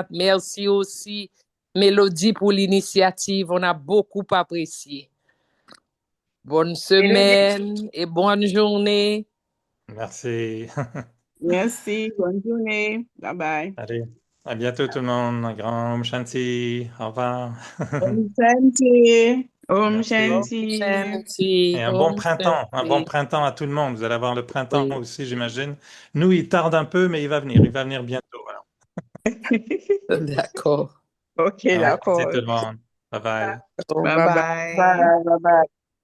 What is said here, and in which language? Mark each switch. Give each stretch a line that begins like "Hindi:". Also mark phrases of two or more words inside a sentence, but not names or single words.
French: Merci aussi, Mélodie, pour l'initiative. On a beaucoup apprécié. Bonne semaine et bonne journée. Merci. Merci, bonne journée. Bye bye. Allez, à bientôt tout le monde. Un grand
Sanskrit: ॐ शान्ति.
French: Au revoir.
Sanskrit: ॐ शान्ति। ॐ
French: Merci.
Sanskrit: Om Shanti. Shanti.
French: Et
Sanskrit: Om
French: un bon
Sanskrit: Shanti.
French: printemps à tout le monde. Vous allez avoir le printemps Oui. aussi, j'imagine. Nous, il tarde un peu, mais il va venir. Il va venir bientôt. Voilà. D'accord. Ok,
Sanskrit: ॐ शान्ति
French: d'accord. tout le monde. Bye bye. Bye Bye bye. bye. Bye bye.